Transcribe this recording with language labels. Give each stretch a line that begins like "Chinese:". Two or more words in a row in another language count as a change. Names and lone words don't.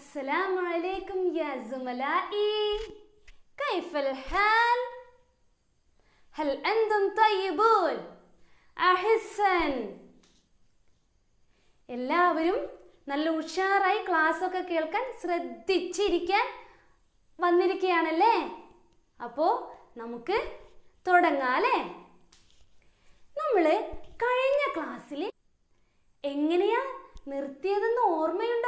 Arabic: السلام عليكم يا زملائي، كيف الحال؟ هل أنتم طيبون؟ أحسن.
Malayalam: എല്ലാവരും നല്ല ഉഷാറായി ക്ലാസ് ഒക്കെ കേൾക്കാൻ ശ്രദ്ധിച്ചിരിക്കാൻ വന്നിരിക്കുകയാണല്ലേ? അപ്പോൾ നമുക്ക് തുടങ്ങാം അല്ലേ? നമ്മൾ കഴിഞ്ഞ ക്ലാസ്സിൽ എങ്ങനെയാ നിർത്തിയതെന്ന് ഓർമ്മയുണ്ടോ?